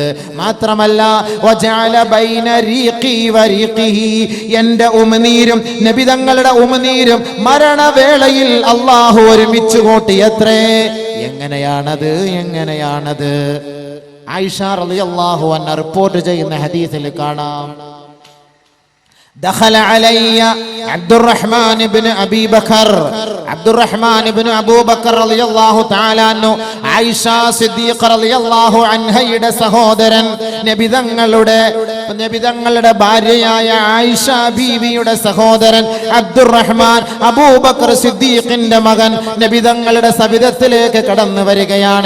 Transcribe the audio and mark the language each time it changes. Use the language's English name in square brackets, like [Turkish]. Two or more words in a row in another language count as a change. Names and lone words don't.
[Malayalam] മാത്രമല്ല [Arabic] وجعل بين ريقي وريقه, [Malayalam] എന്റെ ഉമിനീരും നബി തങ്ങളുടെ ഉമിനീരും മരണവേളയിൽ അല്ലാഹു ഒരുമിച്ച് കൂട്ടിയത്രേ. എങ്ങനെയാണത്? ആയിഷ [Arabic] رضي الله عنها [Malayalam] റിപ്പോർട്ട് ചെയ്യുന്ന ഹദീസിൽ കാണാം, [Arabic] دخل علي عبد الرحمن بن أبي بكر أبو بكر رضي الله تعالى عنه [Malayalam] ആയിഷ സിദ്ദീഖ റളിയല്ലാഹു അൻഹയുടെ സഹോദരൻ നബി തങ്ങളുടെ ഭാര്യയായ ആയിഷ ബീവിയുടെ സഹോദരൻ അബ്ദുറഹ്മാൻ അബൂബക്കർ സിദ്ദീഖിന്റെ മകൻ നബി തങ്ങളുടെ സവിധത്തിലേക്ക് കടന്നു വരികയാണ്.